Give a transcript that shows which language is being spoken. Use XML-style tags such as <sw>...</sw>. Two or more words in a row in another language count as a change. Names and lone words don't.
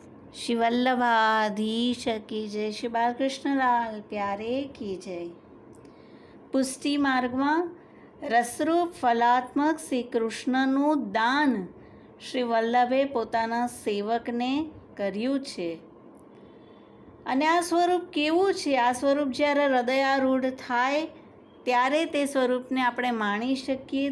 <hi>श्री वल्लभाधीश की जय, श्री बालकृष्णलाल प्यारे की जय।</hi> <gu>પુષ્ટિ માર્ગમાં રસરૂપ ફલાત્મક શ્રી કૃષ્ણનું દાન શ્રી વલ્લભે પોતાના સેવકને કર્યું છે. અને આ સ્વરૂપ કેવું છે? આ સ્વરૂપ જ્યારે હૃદયારૂઢ થાય ત્યારે તે સ્વરૂપને આપણે માણી શકીએ.</gu>